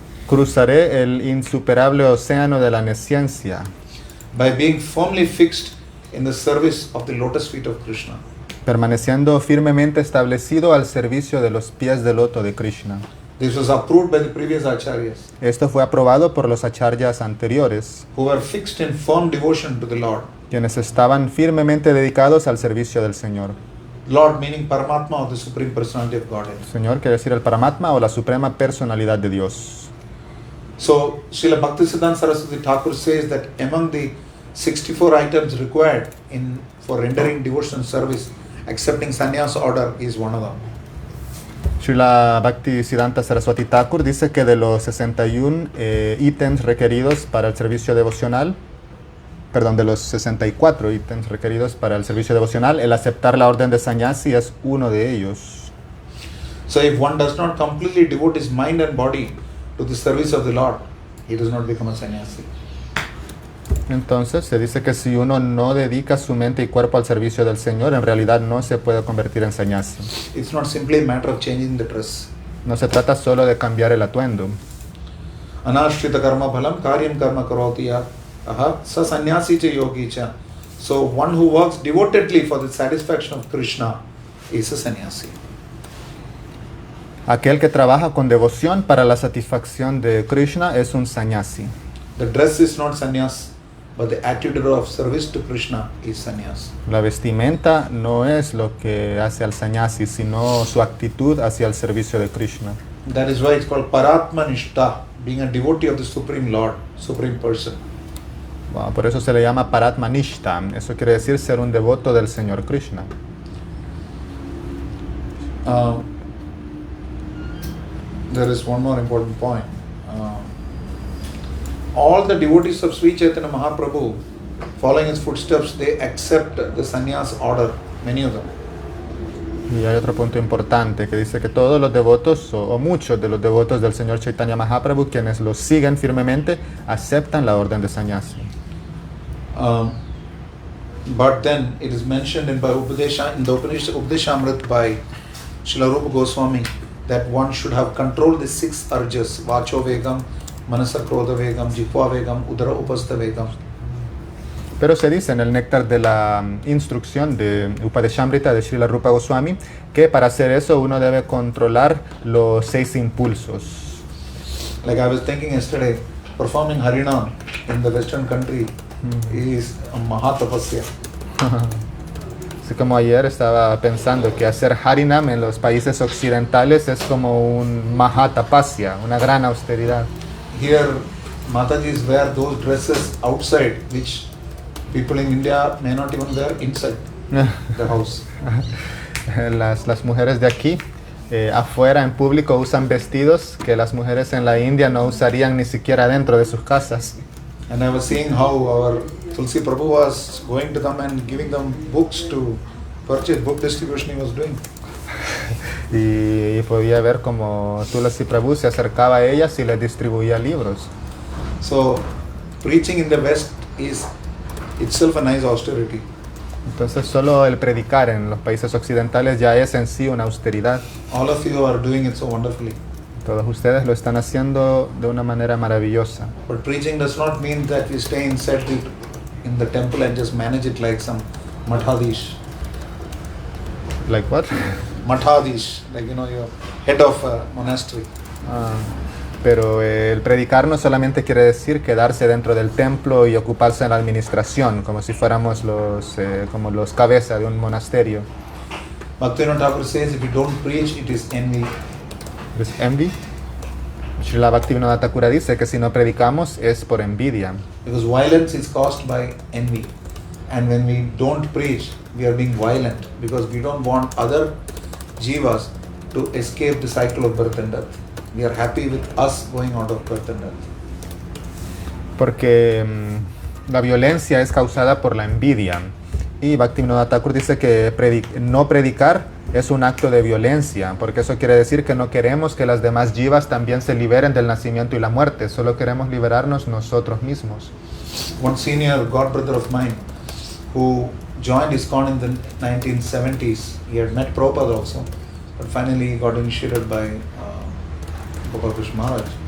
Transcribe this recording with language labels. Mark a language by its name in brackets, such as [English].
[Spanish] Cruzaré el insuperable océano de la nesciencia [English] by being firmly fixed in the service of the lotus feet of Krishna. [Spanish] permaneciendo firmemente establecido al servicio de los pies de loto de Krishna. [English] This was approved by the previous acharyas [Spanish] Esto fue aprobado por los acharyas anteriores, [English] who were fixed in firm devotion to the Lord. [Spanish] quienes estaban firmemente dedicados al servicio del Señor. [English] Lord meaning Paramatma or the Supreme Personality of Godhead. [Spanish] Señor quiere decir el Paramatma o la suprema personalidad de Dios. [English] So, Srila Bhaktisiddhanta Saraswati Thakur says that among the 64 items required for rendering devotional service, accepting sannyas order is one of them. [Spanish] Srila Bhaktisiddhanta Saraswati Thakur dice que de los 61 ítems requeridos para el servicio devocional, de los 64 ítems requeridos para el servicio devocional, el aceptar la orden de sannyasi es uno de ellos. [English] So, if one does not completely devote his mind and body to the service of the Lord, he does not become a sannyasi. [Spanish] Entonces se dice que si uno no dedica su mente y cuerpo al servicio del Señor, en realidad no se puede convertir en sannyasi. [English] It's not simply a matter of changing the dress. [Spanish] No se trata solo de cambiar el atuendo. [Sanskrit] Anashrita karma bhalam karyam karma karoti ya aha sa sannyasi cha yogi cha. [English] So one who works devotedly for the satisfaction of Krishna is a sannyasi. [Spanish] Aquel que trabaja con devoción para la satisfacción de Krishna es un sannyasi. [English] The dress is not sannyas, but the attitude of service to Krishna is sannyas. [Spanish] La vestimenta no es lo que hace al sannyasi, sino su actitud hacia el servicio de Krishna. [English] That is why it's called Paratmanishta, being a devotee of the Supreme Lord, Supreme Person. [Spanish] Bueno, por eso se le llama Paratmanishta. Eso quiere decir ser un devoto del Señor Krishna. [English] There is one more important point. All the devotees of Sri Chaitanya Mahaprabhu, following his footsteps, they accept the sannyas order, many of them. [Spanish] Y hay otro punto importante que dice que todos los devotos o muchos de los devotos del Señor Chaitanya Mahaprabhu, quienes lo siguen firmemente, aceptan la orden de sannyasi. [English] But then it is mentioned in the Upadeshamrit by Srila Rupa Goswami that one should have controlled the 6 urges, [Sanskrit] Vacho Vegam, Manasa Krodha Vegam, Jihva Vegam, Udara Upastha Vegam. [Spanish] Pero se dice en el néctar de la instrucción de Upadeshamrita de Srila Rupa Goswami que para hacer eso uno debe controlar los 6 impulsos. [English] Like I was thinking yesterday, performing Harinam in the Western country is a Mahatapasya. [Spanish] Así como ayer estaba pensando que hacer Harinam en los países occidentales es como un Mahatapasya, una gran austeridad. [English] Here, Matajis wear those dresses outside, which people in India may not even wear inside the house. [Spanish] Las mujeres de aquí afuera en público usan vestidos que las mujeres en la India no usarían ni siquiera dentro de sus casas. [English] And I was seeing how our Tulsi Prabhu was going to them and giving them books to purchase, book distribution he was doing. [Spanish] Y podía ver como Tulsi Prabhu se acercaba a ellas y les distribuía libros. [English] So, preaching in the West is itself a nice austerity. [Spanish] Entonces solo el predicar en los países occidentales ya es en sí una austeridad. [English] All of you are doing it so wonderfully. [Spanish] Todos ustedes lo están haciendo de una manera maravillosa. [English] But preaching does not mean that we stay inside in the temple and just manage it like some mathadish. Like what? Mathadish, like you're head of a monastery. [Spanish] Ah, pero el predicar no solamente quiere decir quedarse dentro del templo y ocuparse en la administración, como si fuéramos como los cabezas de un monasterio. [English] Bhaktivinoda Thakur says if you don't preach, it is envy. [Spanish] ¿Es envy? Srila Bhaktivinoda Thakura dice que si no predicamos es por envidia. [English] Because violence is caused by envy. And when we don't preach, we are being violent because we don't want other jivas to escape the cycle of birth and death. We are happy with us going out of birth and death. [Spanish] Porque la violencia es causada por la envidia. Y Bhaktivinoda Thakur dice que no predicar es un acto de violencia, porque eso quiere decir que no queremos que las demás jivas también se liberen del nacimiento y la muerte, solo queremos liberarnos nosotros mismos. [English] One senior god brother of mine who joined ISKCON in the 1970s, he had met Prabhupada also, but finally he got initiated by Gopal Krishna Maharaj.